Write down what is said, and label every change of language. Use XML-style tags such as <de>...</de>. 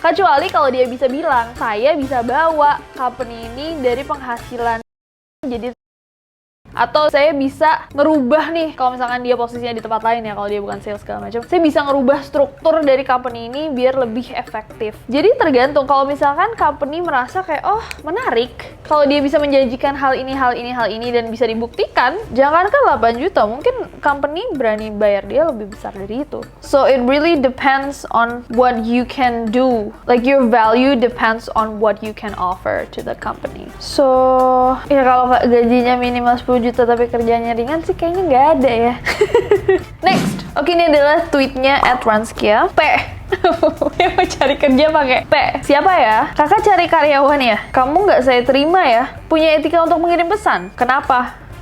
<id>Kecuali kalau dia bisa bilang saya bisa bawa company ini dari penghasilan jadi, atau saya bisa ngerubah nih, kalau misalkan dia posisinya di tempat lain ya, kalau dia bukan sales segala macam, saya bisa ngerubah struktur dari company ini biar lebih efektif. Jadi tergantung, kalau misalkan company merasa kayak, oh menarik, kalau dia bisa menjanjikan hal ini dan bisa dibuktikan, jangankan 8 juta, mungkin company berani bayar dia lebih besar dari itu.</id> <en>So it really depends on what you can do. Like your value depends on what you can offer to the company.</en> <id>So ya kalau gajinya minimal 10 juta tapi kerjanya ringan sih kayaknya nggak ada ya. Next, oke, ini adalah tweetnya @ranskia. P. Yang mau cari kerja pakai P. Siapa ya? Kakak cari karyawan ya? Kamu nggak saya terima ya? Punya etika untuk mengirim pesan? Kenapa?</id>